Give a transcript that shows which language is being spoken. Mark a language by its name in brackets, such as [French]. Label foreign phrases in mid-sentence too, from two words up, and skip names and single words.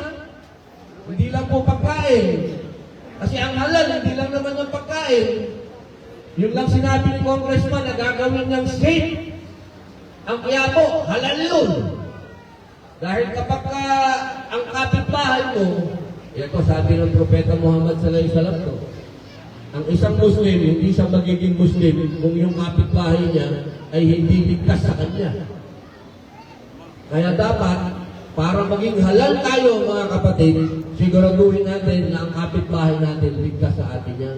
[Filipino] Hindi lang po pagkain. Kasi ang halal, hindi lang naman yung pagkain. Yung lang sinabi ni Congressman na gagawin niyang safe. Ang Quiapo, halal yun. Dahil kapag ang kapitbahay mo, ito sabi ng Propeta Muhammad [Arabic] صلى الله عليه وسلم [Filipino] to, ang isang Muslim, hindi siya magiging Muslim kung yung kapitbahay niya ay hindi ligtas sa kanya. Kaya dapat, para maging halal tayo mga kapatid, siguraduhin natin na ang kapitbahay natin ligtas sa atin yan.